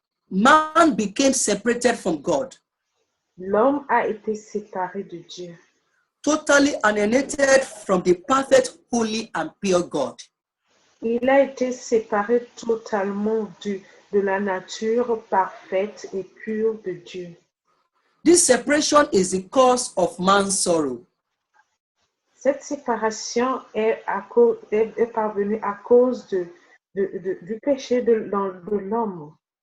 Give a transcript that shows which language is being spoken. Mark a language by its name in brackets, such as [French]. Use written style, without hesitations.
[English] Man became separated from God, [French] l'homme a été séparé de Dieu, [English] totally alienated from the perfect, holy, and pure God. [French] il a été séparé totalement de la nature parfaite et pure de Dieu. [English] This separation is the cause of man's sorrow. [French] Cette séparation est parvenue à cause du péché de l'homme.